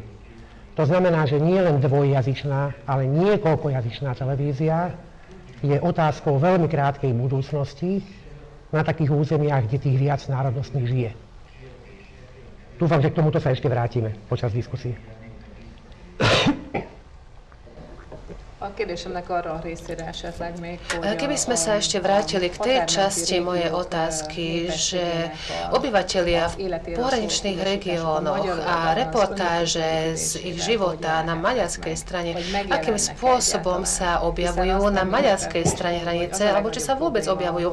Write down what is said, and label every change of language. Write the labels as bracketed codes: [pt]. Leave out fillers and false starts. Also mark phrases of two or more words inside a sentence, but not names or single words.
[sk] To znamená, že nie len dvojjazyčná, ale niekoľkojazyčná televízia je otázkou veľmi krátkej budúcnosti na takých územiach, kde tých viac národnostných žije. Dúfam, že k tomuto sa ešte vrátime počas diskusie. [hu] A kérdésemnek arra a részére esetleg még, hogy [sk] Keby sme sa ešte vrátili k tej časti mojej otázky, že obyvatelia v pohraničných regiónoch a reportáže z ich života na maďarskej strane, akým spôsobom sa objavujú na maďarskej strane hranice, alebo či sa vôbec objavujú.